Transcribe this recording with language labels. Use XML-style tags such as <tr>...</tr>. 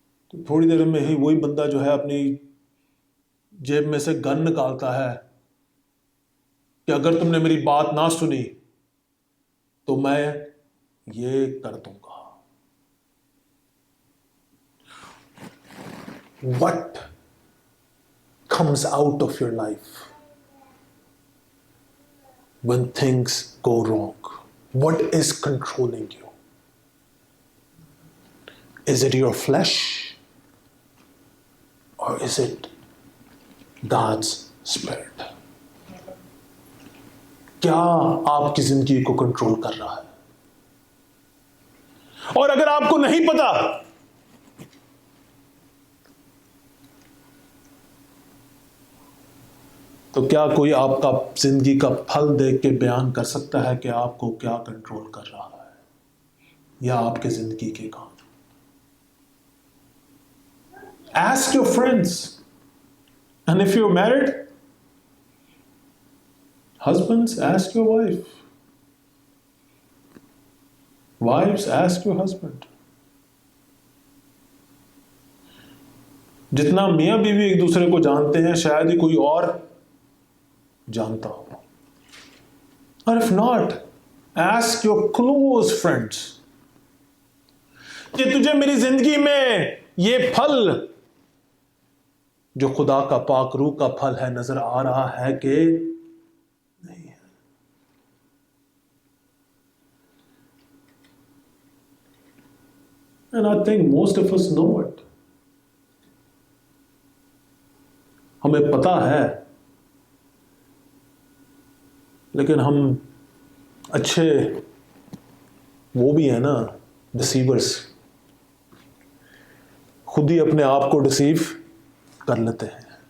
<hi>तो थोड़ी देर में ही वही बंदा जो है अपनी जेब में से गन निकालता है कि अगर तुमने मेरी बात ना सुनी तो मैं ये कर दूंगा।</hi> <en>What comes out of your life when things go wrong? What is controlling you? Is it your flesh or is it God's Spirit?</en> <hi>क्या आपकी जिंदगी को कंट्रोल कर रहा है? और अगर आपको नहीं पता, तो क्या कोई आपका जिंदगी का फल देख के बयान कर सकता है कि आपको क्या कंट्रोल कर रहा है या आपके जिंदगी के काम?</hi> <en>Ask your friends, and if you're married, husbands, ask your wife. Wives, ask your husband.</en> <hi>जितना मियां बीवी एक दूसरे को जानते हैं, शायद ही कोई और जानता हो। और</hi> <en>if not, ask your close friends</en> <hi>कि तुझे मेरी जिंदगी में ये फल जो खुदा का पाक रूह का फल है नजर आ रहा है कि नहीं है?</hi> <en>And I think most of us know it.</en> <hi>हमें पता है, लेकिन हम अच्छे वो भी है ना, डिसीवर्स, खुद ही अपने आप को डिसीव कर लेते हैं।</hi>